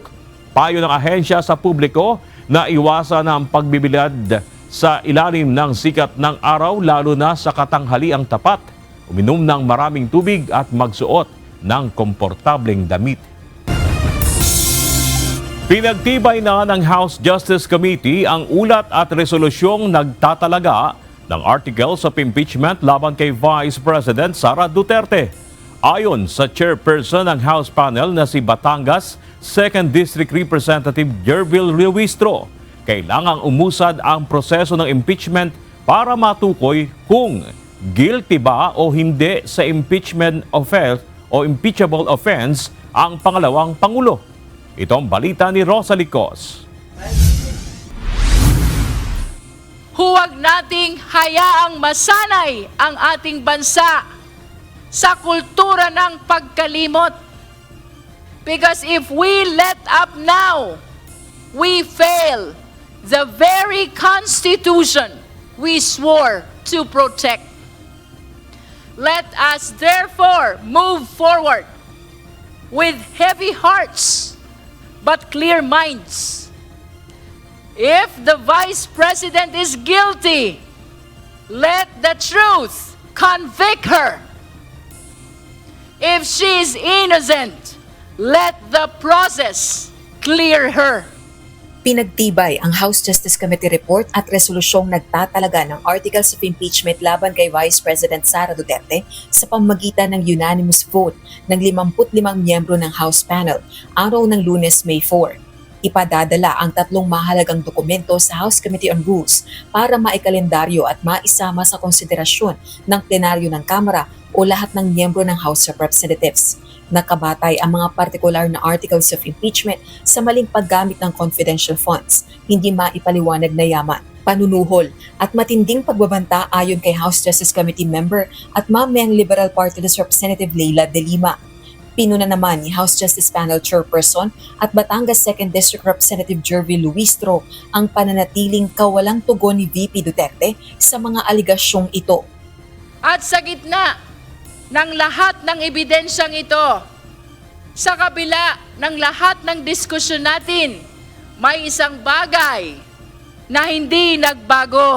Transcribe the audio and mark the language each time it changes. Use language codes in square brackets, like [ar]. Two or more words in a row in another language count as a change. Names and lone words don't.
[tl] Payo ng ahensya sa publiko na iwasan ang pagbibilad sa ilalim ng sikat ng araw lalo na sa katanghaliang tapat, uminom ng maraming tubig at magsuot ng komportableng damit. Pinagtibay na ng House Justice Committee ang ulat at resolusyong nagtatalaga ng [en] articles of impeachment [tl] laban kay Vice President Sara Duterte. Ayon sa chairperson ng House panel na si Batangas 2nd District Representative Jervil Ruistro, kailangang umusad ang proseso ng impeachment para matukoy kung guilty ba o hindi sa [en] impeachment offense [tl] o [en] impeachable offense [tl] ang pangalawang Pangulo. Ito ang balita ni Rosalie Cos. Huwag nating hayaang masanay ang ating bansa sa kultura ng pagkalimot. [en] Because if we let up now, we fail the very Constitution we swore to protect. Let us therefore move forward with heavy hearts but clear minds. If the Vice President is guilty, let the truth convict her. If she is innocent, let the process clear her. [tl] Pinagtibay ang House Justice Committee report at resolusyong nagtatalaga ng [en] articles of impeachment [tl] laban kay Vice President Sara Duterte sa pamamagitan ng [en] unanimous vote [tl] ng 55 miyembro ng House panel araw ng Lunes, May 4. Ipadadala ang 3 mahalagang dokumento sa House Committee on Rules para maikalendaryo at maisama sa konsiderasyon ng plenaryo ng Kamara o lahat ng miyembro ng House of Representatives. Nakabatay ang mga partikular na [en] articles of impeachment [tl] sa maling paggamit ng [en] confidential funds, [tl] hindi maipaliwanag na yaman, panunuhol at matinding pagbabanta ayon kay House Justice Committee member at Mamang Liberal Party List Representative Leila De Lima. Pinuna naman ni House Justice Panel Chairperson at Batangas 2nd District Representative Jervil Ruistro ang pananatiling kawalang tugon ni VP Duterte sa mga aligasyong ito. At sa gitna ng lahat ng ebidensyang ito, sa kabila ng lahat ng diskusyon natin, may isang bagay na hindi nagbago.